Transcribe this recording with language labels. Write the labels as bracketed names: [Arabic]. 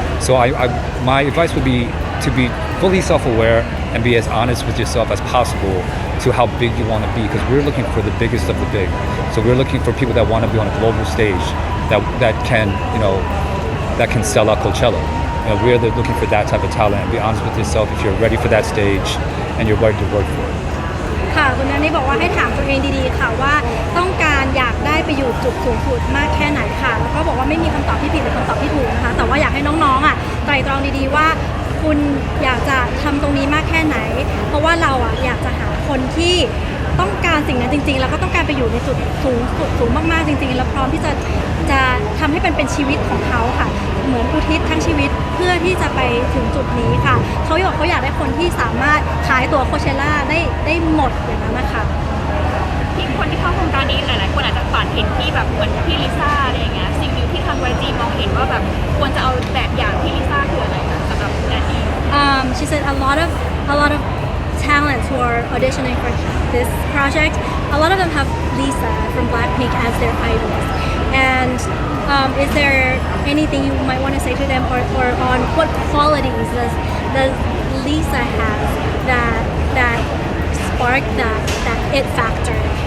[English] So my advice would be to be fully self-aware and be as honest with yourself as possible to how big you want to be, because we're looking for the biggest of the big. So we're looking for people that want to be on a global stage that can sell out Coachella. We're looking for that type of talent, and be honest with yourself if you're ready for that stage and you're ready to work for it. [Thai] ค่ะคุณนันนี่บอกว่าให้ถามตัวเองดีๆค่ะว่าต้องการอยากได้ไปอยู่จุดสูงสุดมากแค่ไหนค่ะแล้วก็บอกว่าไม่มีคำตอบที่ผิดหรือคำตอบที่ถูกนะคะแต่ว่าอยากให้น้องๆไตร่ตรองดีๆว่าคุณอยากจะทำตรงนี้มากแค่ไหนเพราะว่าเราอยากจะหาคนที่ต้องการสิ่งนั้นจริงๆแล้วก็ต้องการไปอยู่ในจุด สูงมากๆจริงๆแล้วพร้อมที่จะทำให้เป็นชีวิตของเขาค่ะเหมือนอุทิศทั้งชีวิตเพื่อที่จะไปถึงจุดนี้ค่ะเขาอยากได้คนที่สามารถขายตั๋วโคเชล่าได้หมดอย่างนั้นนะคะ ที่คนที่เข้าโครงการนี้หลายๆคนอาจจะฝันเห็นที่แบบเหมือนพี่ลิซ่าอะไรอย่างเงี้ยสิ่งหนึ่งที่ทาง YG มองเห็นว่าแบบควรจะเอาแบบอย่างพี่ลิซ่าคืออะไรคะสำหรับแดนนี่ [English] She said a lot of talents who are auditioning for this project, a lot of them have Lisa from Blackpink as their idols. And is there anything you might want to say to them, or on what qualities does Lisa have that spark that it factor?